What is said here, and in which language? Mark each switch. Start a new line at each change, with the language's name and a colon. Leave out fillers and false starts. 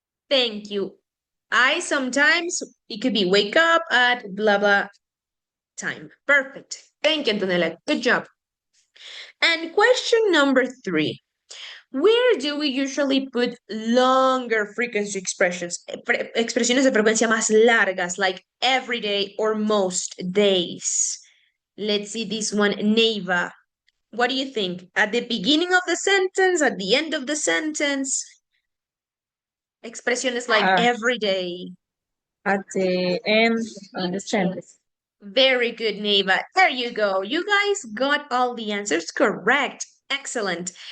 English: Thank you. I sometimes, it could be wake up at blah blah time. Perfect. Thank you, Antonella. Good job. And question number 3. Where do we usually put longer frequency expressions?
Spanish: Expresiones de frecuencia más largas,
English: like every day or most days. Let's see this one, Neva. What do you think? At the beginning of the sentence, at the end of the sentence? Expresiones like every day. At the end of the sentence. Very good, Neva. There you go. You guys got all the answers correct. Excellent.